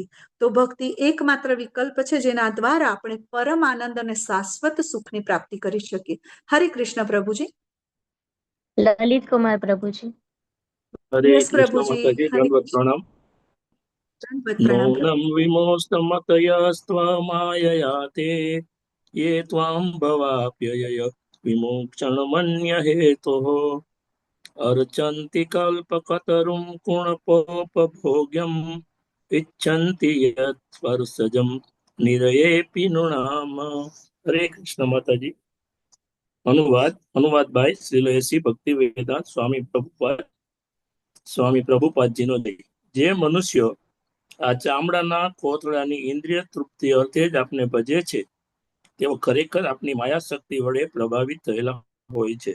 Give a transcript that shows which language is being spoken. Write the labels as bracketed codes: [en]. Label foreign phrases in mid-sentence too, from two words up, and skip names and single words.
[gu] તો ભક્તિ એકમાત્ર વિકલ્પ છે, જેના દ્વારા આપણે પરમ આનંદ અને શાશ્વત સુખની પ્રાપ્તિ કરી શકીએ. હરે કૃષ્ણ પ્રભુજી. લલિત કુમાર પ્રભુજી. હરે યસ કૃષ્ણ પ્રભુજી. માતાજી. હરે દંડવત પ્રણામ. પ્રણામ પ્રભુ. [sa] નૂનમ વિમોસ્તમતયસ્ત્વમાયયા તે ये त्वां भवाप्ययय विमोक्षणमन्य हेतोः अर्चन्ति कल्पकतरुं गुणपोपभोग्यम् इच्छन्ति यत् स्पर्शजं निरयेऽपि नृणाम. [hi] हरे कृष्ण माताजी. अनुवाद बाय [gu] श्रीलयसी भक्ति वेदांत સ્વામી પ્રભુપાદજીનો જય. જે મનુષ્ય આ ચામડાના કોતરાની ઇન્દ્રિય તૃપ્તિ અર્થે જ આપને ભજે છે, તેઓ ખરેખર આપની માયા શક્તિ વડે પ્રભાવિત થયેલા હોય છે.